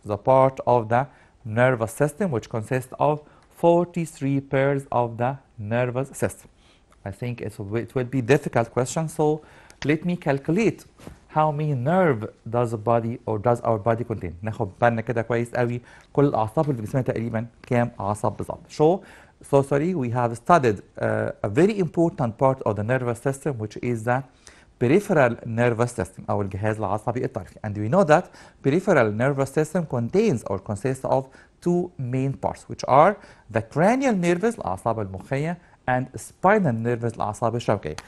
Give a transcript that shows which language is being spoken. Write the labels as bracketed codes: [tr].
[en] The part of the nervous system which consists of 43 pairs of the nervous system. I think it will be difficult question, so let me calculate how many nerve does the body or does our body contain. [ar] ناخد بالنا كده كويس قوي كل الأعصاب اللي في جسمنا تقريبا كام عصب بالظبط. [en] So sorry, we have studied a very important part of the nervous system which is the peripheral nervous system [ar] أو الجهاز العصبي الطرفي. [en] And we know that peripheral nervous system contains or consists of two main parts which are the cranial nerves [ar] الأعصاب المخية [en] and spinal nerves [ar] الأعصاب الشوكية.